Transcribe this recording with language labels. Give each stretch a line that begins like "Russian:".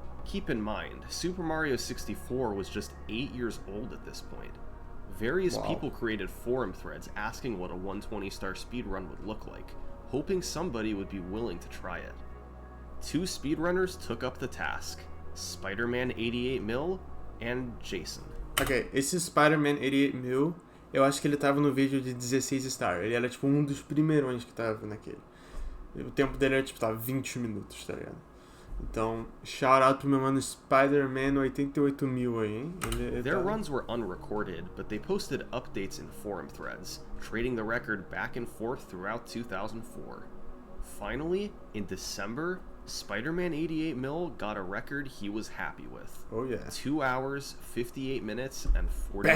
English: Keep in mind, Super Mario 64 was just 8 years old at this point. Various Wow. people created forum threads asking what a 120 star speedrun would look like, hoping somebody would be willing to try it. 2 speedrunners took up the task, Spider-Man 88mil and Jason.
Portuguese: Ok, esse Spider-Man 88.000, eu acho que ele tava no vídeo de 16 star. Ele era tipo um dos primeirões que tava naquele. O tempo dele era tipo, tava 20 minutos, tá ligado? Então,
English: shout out
Portuguese: pro meu mano Spider-Man 88.000 aí, hein? Ele
English: Their
Portuguese: tá...
English: runs were unrecorded, but they posted updates in forum threads, trading the record back and forth throughout 2004. Finally, in December, Spider-Man 88mil got a record he was happy with. Oh yeah. 2 hours, 58 minutes, and 49